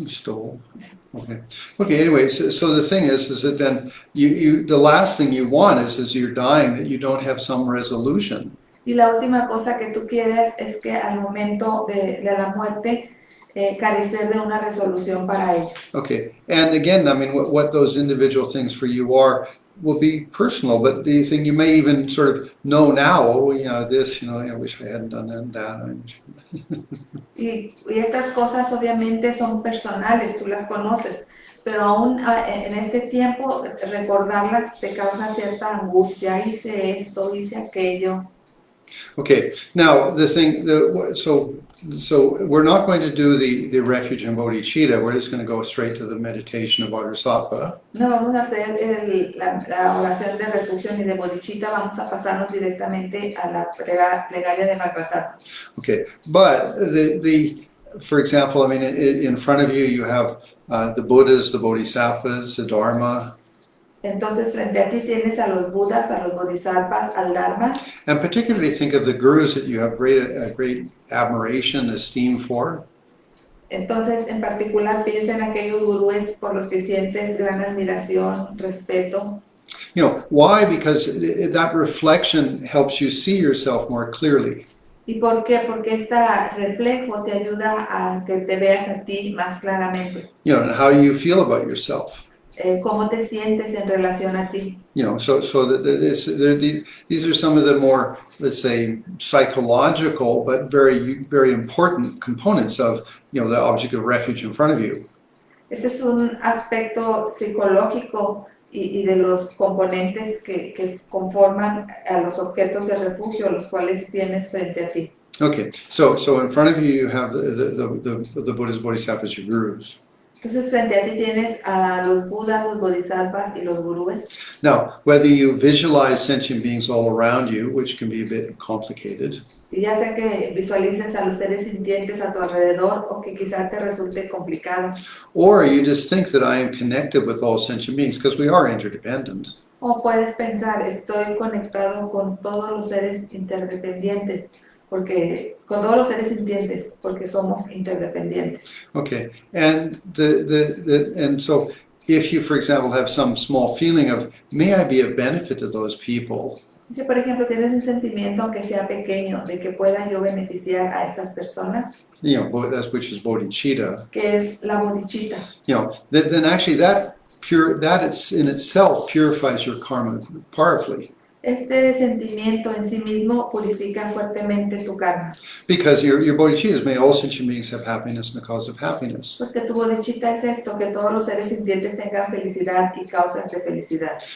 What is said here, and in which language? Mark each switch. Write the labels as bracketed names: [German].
[English] Stole. Okay. Okay. Anyway, so the thing is that then the last thing you want is you're dying that you don't have some resolution. [Spanish] Y la última cosa que tú quieres es que al momento de la muerte carecer de una resolución para ello. [English] Okay. And again, I mean, what those individual things for you are will be personal, but the thing you may even sort of know now, oh, you know, this, you know, I wish I hadn't done that. [Spanish] Y estas cosas obviamente son personales, tú las conoces, pero aún en este tiempo recordarlas te causa cierta angustia. Hice esto, hice aquello. [English] Okay. Now the thing, so we're not going to do the refuge in bodhicitta. We're just going to go straight to the meditation of Bodhisattva. [Spanish] No vamos a hacer la oración de refugio ni de bodhicitta, vamos a pasarnos directamente a la plegaria de Mahasatma. [English] Okay, but for example, I mean, in front of you, you have the Buddhas, the Bodhisattvas, the Dharma, [Spanish] Entonces, frente a ti tienes a los Budas, a los Bodhisattvas, al Dharma, [English] and particularly think of the gurus that you have great admiration, esteem for. [Spanish] entonces en particular piensa en aquellos gurúes por los que sientes gran admiración, respeto. [English] You know, why? Because that reflection helps you see yourself more clearly. [Spanish] ¿Y por qué? Porque este reflejo te ayuda a que te veas a ti más claramente. [English] You know, and how you feel about yourself. [Spanish] ¿Cómo te sientes en relación a ti? [English] You know, so these are some of the more, let's say, psychological but very important components of, you know, the object of refuge in front of you. [Spanish] Este es un aspecto psicológico y de los componentes que conforman a los objetos de refugio, los cuales tienes frente a ti. [English] Okay, so in front of you have the Buddhas, Bodhisattvas, your gurus. [Spanish] Entonces frente a ti tienes a los Budas, los Bodhisattvas y los gurúes. [English] Now, whether you visualize sentient beings all around you, which can be a bit complicated, [Spanish] Y ya sea que visualices a los seres sintientes a tu alrededor o que quizás te resulte complicado. [English] or you just think that I am connected with all sentient beings, because we are interdependent. [Spanish] O puedes pensar, estoy conectado con todos los seres interdependientes, con todos los seres sintientes, porque somos interdependientes. [English] Okay, and and so if you, for example, have some small feeling of, may I be of benefit to those people, [Spanish] Si, por ejemplo, tienes un sentimiento, aunque sea pequeño, de que pueda yo beneficiar a estas personas, [English] you know, which is bodhicitta, [Spanish] que es la bodhicitta, [English] you know, then actually that it's in itself purifies your karma powerfully, [Spanish] este sentimiento en sí mismo purifica fuertemente tu karma. [English] because your bodhicitta is, may all sentient beings have happiness and the cause of happiness. [Spanish] Porque tu bodhicitta es esto, que todos los seres sintientes tengan felicidad y causas de felicidad.